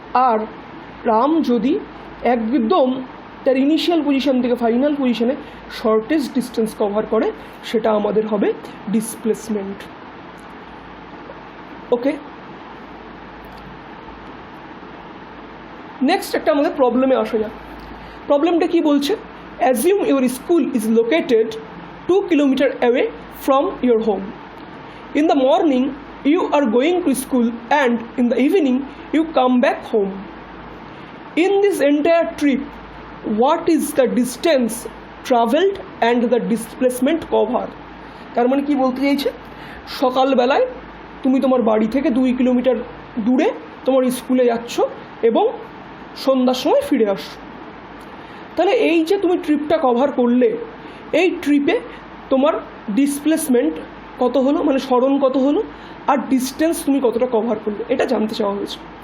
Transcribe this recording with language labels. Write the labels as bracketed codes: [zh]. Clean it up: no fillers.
[bn] আর রাম যদি একদম তার ইনিশিয়াল পজিশন থেকে ফাইনাল পজিশনে শর্টেস্ট ডিস্টেন্স কভার করে সেটা আমাদের হবে ডিসপ্লেসমেন্ট। ওকে, নেক্সট একটা আমাদের প্রবলেমে আসা যাক। প্রবলেমটা কি বলছে? [en] assume your school is located [bn] 2 [en] 2 kilometers away from your home. In the morning, you are going to school, and in the evening, you come back home. In this entire trip, what is the distance traveled and the displacement covered? [bn] তার মানে কি বলতে চাইছে, সকালবেলায় তুমি তোমার বাড়ি থেকে 2 কিলোমিটার দূরে তোমার স্কুলে যাচ্ছ এবং সন্ধ্যার সময় ফিরে আসছো। তাহলে এই যে তুমি ট্রিপটা কভার করলে, এই ট্রিপে তোমার ডিসপ্লেসমেন্ট কত হলো, মানে সরণ কত হলো, আর ডিস্টেন্স তুমি কতটা কভার করলে, এটা জানতে চাওয়া হয়েছে।